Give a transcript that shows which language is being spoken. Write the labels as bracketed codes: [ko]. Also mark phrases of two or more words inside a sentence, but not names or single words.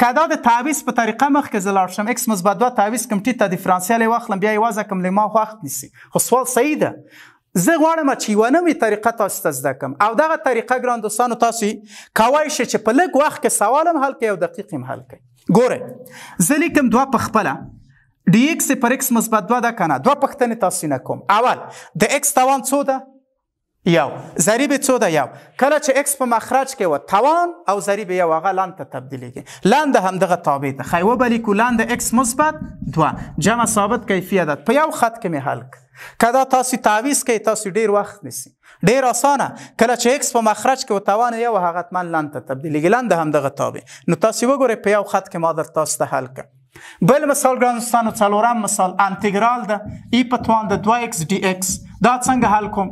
[ps] که دا د تعویض په طریقه مخکې زه لاړ شم اکس مثبت 2 تعویض کړم ټي ته ډیفرانسیل یې واخلم بیا یې وضع کړم له ما وخت نیسي خو سوال صحیح ده. زه غواړم چې یوه نوې طریقه تاسو ته زده کړم او دغه طریقه ګران دوستانو تاسو کولی شئ چې په لږ وخت کې سوال هم حل کړئ او دقیق هم حل کړئ. ګورئ زه لیکم 2 په خپله [en] d x [ps] پر एक्स مثبت 2 ده کنه. 2 پوښتنې تاسو نه کوم. اول د एक्स توان څو ده؟ یو. ضریب څو ده؟ یو. کله چې एक्स په مخرج کې و توان او ضریب یو هغه لن ته تبدیلیږي. لن د همدغه تابع ده. خو وبلیکو لن د एक्स مثبت 2 جمع ثابت کیفی عدد په یو خط کې مې حل کړ. کدا تاسو تعویض کوي تاسو ډیر وخت نیسي. ډیر اسانه کله چې एक्स په مخرج کې و توان یو هغه حتما لن ته تبدیلیږي. لن د همدغه تابع. نو تاسو وګورئ په یو خط کې ما در تاسو ته حل کړ. بل مثال ګران دوستانو څلورم مثال انتګرال د ای په توان د 2 اکس [en] d x [ps] دا څنګه حل کوم؟